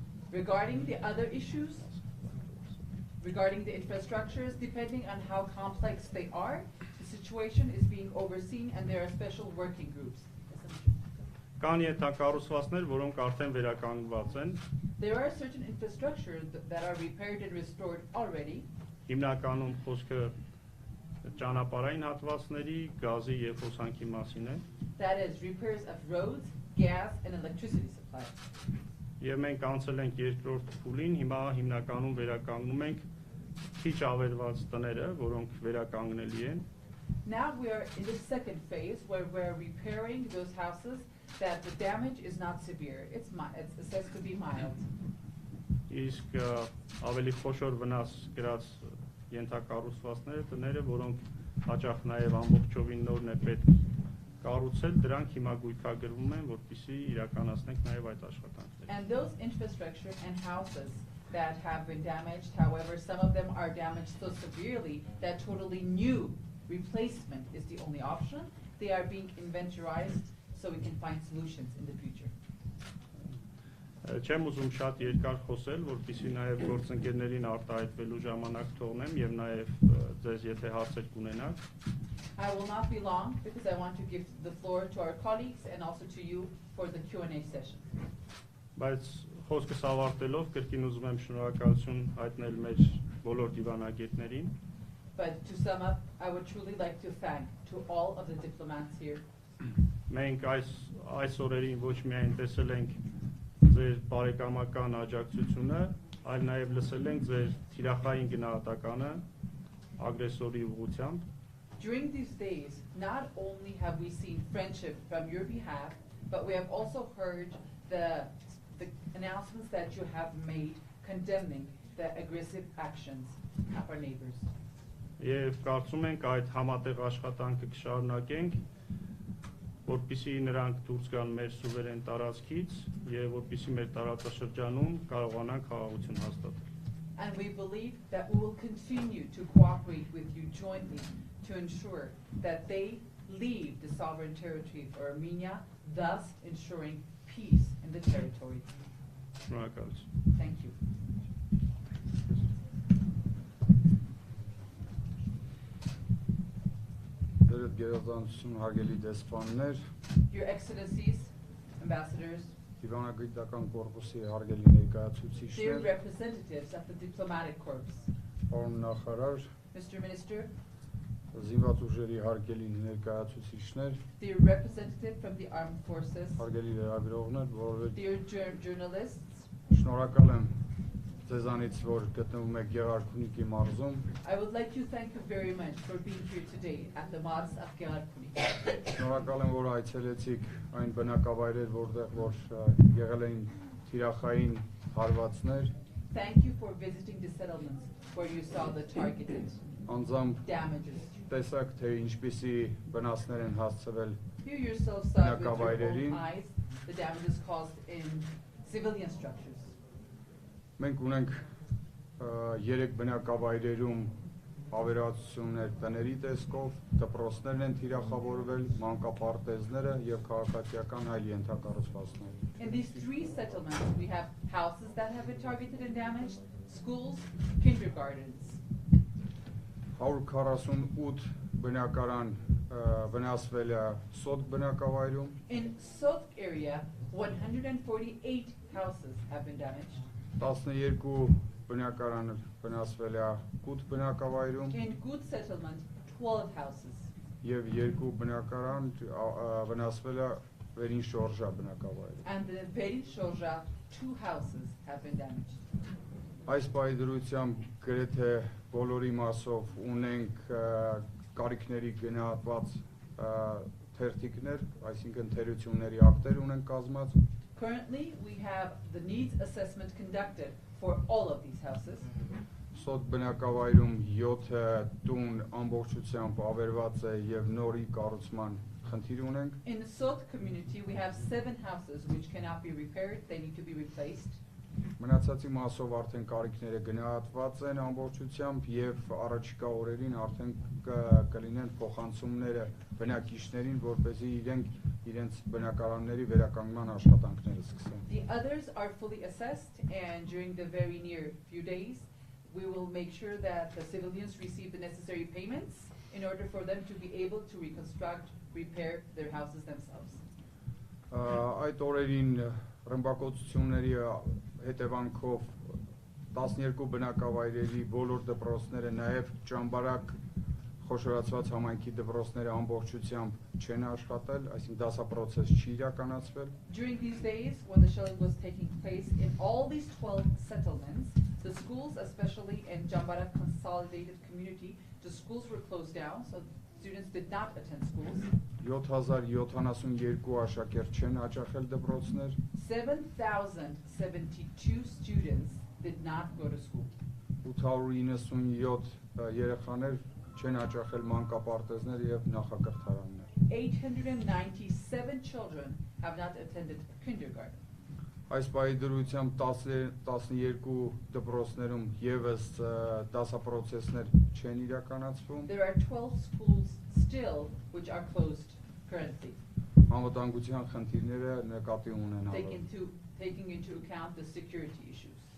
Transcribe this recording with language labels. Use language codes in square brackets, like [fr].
[en] Regarding the other issues, regarding the infrastructures, depending on how complex they are, the situation is being overseen and there are special working groups. [hy] Կան ենթակառուցվածքներ, որոնք արդեն վերականգնված են։ [en] There are certain infrastructures that are repaired and restored already. [hy] Հիմնականում խոսքը ճանապարհային հատվածների, գազի եւ հոսանքի մասին է։ [en] That is repairs of roads, gas and electricity supply. [hy] Եվ մենք անցել ենք երկրորդ փուլին, հիմա հիմնականում վերականգնում ենք քիչ ավերված տները, որոնք վերականգնելի են։ [en] Now we are in the second phase where we're repairing those houses that the damage is not severe. It's assessed to be mild. [hy] Իսկ ավելի խոշոր վնաս գրած ենթակառուցվածքները, տները, որոնք հաճախ նաև ամբողջովին նորն է պետք կառուցել, դրանք հիմա գույքագրվում են, որպեսզի իրականացնենք նաև այդ աշխատանքները։ [en] And those infrastructure and houses that have been damaged, however, some of them are damaged so severely that totally new replacement is the only option. They are being inventorized so we can find solutions in the future. [hy] Չեմ ուզում շատ երկար խոսել, որպեսզի նաև գործընկերներին արտահայտվելու ժամանակ թողնեմ եւ նաև ձեզ եթե հարցեր կունենաք։ [en] I will not be long because I want to give the floor to our colleagues and also to you for the Q&A session. [hy] Բայց խոսքս ավարտելով կրկին ուզում եմ շնորհակալություն հայտնել մեր բոլոր դիվանագետներին։ [en] But to sum up, I would truly like to thank to all of the diplomats here. [hy] Մենք այս օրերին ոչ միայն տեսել ենք ձեր բարեկամական աջակցությունը, այլ նաև լսել ենք ձեր թիրախային գնահատականը ագրեսորի ուղղությամբ։ [en] During these days, not only have we seen friendship from your behalf, but we have also heard the announcements that you have made condemning the aggressive actions of our neighbors. [hy] Եվ կարծում ենք այդ համատեղ աշխատանքը կշարունակենք, որպեսզի նրանք դուրս գան մեր սուվերեն տարածքից եւ որպեսզի մեր տարածաշրջանում կարողանան խաղաղություն հաստատել։ [en] And we believe that we will continue to cooperate with you jointly to ensure that they leave the sovereign territory of Armenia, thus ensuring peace in the territory. [hy] Շնորհակալություն։ [en] Thank you. [hy] Գերազանցություն հարգելի դեսպաններ, [en] Your Excellencies, Ambassadors, [hy] դիվանագիտական կորպուսի հարգելի [en] dear [hy] ներկայացուցիչներ, [en] representatives of the diplomatic corps, [hy] պարոն նախարար, [en] Mr. Minister, [hy] զինված ուժերի հարգելի ներկայացուցիչներ, [en] dear representative from the armed forces, [hy] հարգելի լրագրողներ, որովհետև [en] dear journalists, [hy] շնորհակալ եմ ձեզանից, որ գտնվում եք Գեղարքունիքի մարզում։ [en] I would like to thank you very much for being here today at the Mars of Geyarkuni. [hy] Շնորհակալ եմ, որ այցելեցիք այն բնակավայրեր, որտեղ որ եղել էին թիրախային հարվածներ։ [en] Thank you for visiting the settlements where you saw the targeted [hy] Անձամբ [en] damages. [hy] տեսակ, թե ինչպիսի վնասներ են հասցվել [en] You yourself saw with your own [hy] բնակավայրերին։ [en] eyes the damages caused in civilian structures. [hy] Մենք ունենք 3 բնակավայրերում ավերածություններ տների տեսքով, դպրոցներն են թիրախավորվել, մանկապարտեզները եւ քաղաքացիական այլ ենթակառուցվածքներ։ [en] In these three settlements, we have houses that have been targeted and damaged, schools, kindergartens. [hy] 148 բնակարան վնասվել է Սոտ բնակավայրում, [en] In Sotk area, 148 houses have been damaged. [hy] 12 բնակարան վնասվել է Կուտ բնակավայրում [en] In Gut settlement, 12 houses. [hy] եւ 2 բնակարան վնասվել է Վերին Շորժա բնակավայրում։ [en] And in Verin Shorja, 2 houses have been damaged. [hy] Այս պայդրությամբ գրեթե բոլորի մասով ունենք կարիքների գնահատված թերթիկներ, այսինքն թերությունների ակտեր ունենք կազմած։ [en] Currently, we have the needs assessment conducted for all of these houses. [hy] Սոտ բնակավայրում 7 տուն ամբողջությամբ ավերված է եւ նորի կառուցման խնդիր ունենք։ [en] In the Sot community, we have 7 houses which cannot be repaired, they need to be replaced. [hy] Մնացածի մասով արդեն կարիքները գնահատված են ամբողջությամբ եւ առաջիկա օրերին արդեն կլինեն փոխանցումները բնակիչներին, որպեսզի իրենց բնակարանների վերականգնման աշխատանքները սկսեն։ [en] The others are fully assessed, and during the very near few days, we will make sure that the civilians receive the necessary payments in order for them to be able to reconstruct, repair their houses themselves. [hy] Այդ օրերին ռմբակոծությունների հետևանքով 12 բնակավայրերի բոլոր դպրոցները, նաև ճամբարակ խոշորացված համայնքի դպրոցները ամբողջությամբ չեն աշխատել, այսինքն դասապրոցես չի իրականացվել։ [en] During these days, when the shelling was taking place in all these 12 settlements, the schools, especially in Jambarak Consolidated Community, the schools were closed down, so students did not attend schools. [hy] 7072 աշակերտ չեն հաճախել դպրոցներ, [en] 7,072 students did not go to school. [hy] 897 երեխաներ չեն հաճախել մանկապարտեզներ եւ նախակրթարաններ։ [en] 897 children have not attended kindergarten. [hy] Այս պայդրությամբ 12 դպրոցներում եւս դասապրոցեսներ չեն իրականացվում։ [en] There are 12 schools still which are closed currently, [hy] Անվտանգության խնդիրները նկատի ունենալով։ [en] taking into account the security issues.